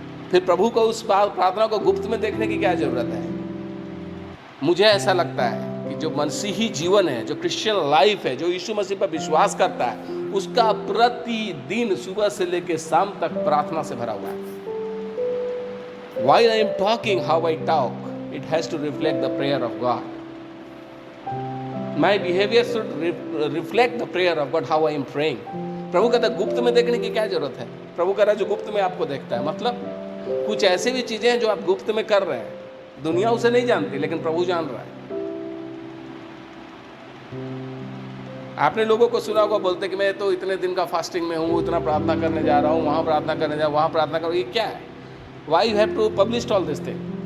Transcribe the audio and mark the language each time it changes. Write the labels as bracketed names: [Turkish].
[Hindi] फिर प्रभु को उस प्रार्थना को गुप्त में देखने की क्या जरूरत है? मुझे ऐसा लगता है कि जो मसीही जीवन है, जो क्रिश्चियन लाइफ है, जो यीशु मसीह पर विश्वास करता है, उसका प्रतिदिन सुबह से लेकर शाम तक प्रार्थना से भरा हुआ है। [English] While I am talking, how I talk, it has to reflect the prayer of God. My behavior should reflect the prayer of God, how I am praying. [Hindi] प्रभु कहता है गुप्त में देखने की क्या जरूरत है? प्रभु कह रहा है जो गुप्त में आपको देखता है। मतलब कुछ ऐसी भी चीजें हैं जो आप गुप्त में कर रहे हैं, दुनिया उसे नहीं जानती लेकिन प्रभु जान रहा है। आपने लोगों को सुना होगा बोलते कि मैं तो इतने दिन का फास्टिंग में हूँ, इतना प्रार्थना करने जा रहा हूँ, वहाँ प्रार्थना करने जा, वहाँ प्रार्थना करो। ये क्या है? [English] Why you have to publish all this thing?